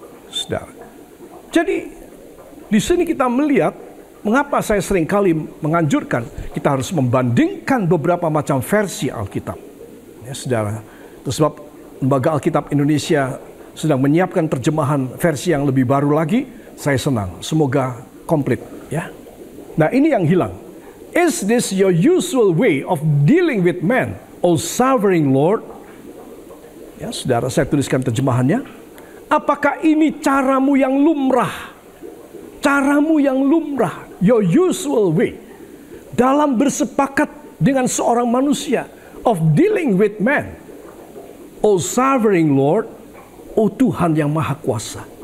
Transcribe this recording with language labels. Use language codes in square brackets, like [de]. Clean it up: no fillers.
[id] Saudara. Jadi di sini kita melihat mengapa saya seringkali menganjurkan kita harus membandingkan beberapa macam versi Alkitab. Ya, saudara. Itu sebab Lembaga Alkitab Indonesia sedang menyiapkan terjemahan versi yang lebih baru lagi. Saya senang. Semoga komplit. Ya. Nah, ini yang hilang. [en] Is this your usual way of dealing with men, O sovereign Lord? [id] Ya, saudara, saya tuliskan terjemahannya. Apakah ini caramu yang lumrah? Caramu yang lumrah, [en] your usual way, [id] dalam bersepakat dengan seorang manusia, [en] of dealing with man, O sovereign Lord, [id] O Tuhan yang maha kuasa.